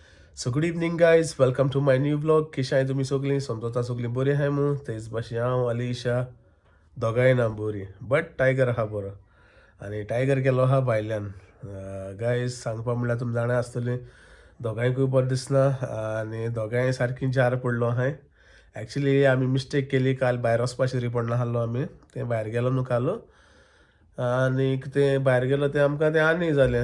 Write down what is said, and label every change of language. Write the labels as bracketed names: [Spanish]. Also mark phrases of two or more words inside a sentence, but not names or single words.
[English] So good evening guys, welcome to my new blog. [Konkani] कशी आहे तुम्ही सगळी? समजता सगळी बरी आहे मग तेच भाशेन हांव अलिशा दोगांय ना बरी, बट टायगर आहा बरो आनी टायगर गेलो आहा भायल्यान. गायज सांगपा म्हणल्यार तुमी जाणा आसतलीं दोगांयकूय बरें दिसना आनी दोगांय सारकी जार पडलो आहाय. एक्चुली आमी मिस्टेक केली, काल भायर वचपाची री पडना आहलो आमी, ते भायर गेलो न्हू काल आनीक तें भायर गेलो तें आमकां तें आनी जालें.